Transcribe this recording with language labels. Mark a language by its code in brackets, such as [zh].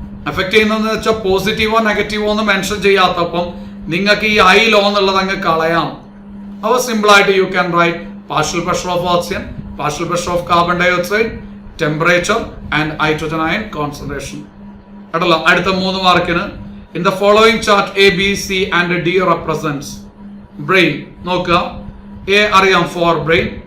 [ml] Affect ചെയ്യുന്നതെന്ന് വെച്ചാൽ പോസിറ്റീവോ നെഗറ്റീവോ ഒന്നും മെൻഷൻ ചെയ്യാത്തപ്പം നിങ്ങൾക്ക് ഈ ഐ ലോ എന്നുള്ളത് അങ്ങ് കളയാം. അപ്പോൾ സിമ്പിൾ ആയിട്ട് [en] You can write partial pressure of oxygen, partial pressure of carbon dioxide, temperature and hydrogen ion concentration. [ml] കേട്ടല്ലോ? അടുത്ത 3 മാർക്കിന് [en] in the following chart A, B, C and D represents brain. [ml] നോക്കുക, A അറിയാം, forebrain.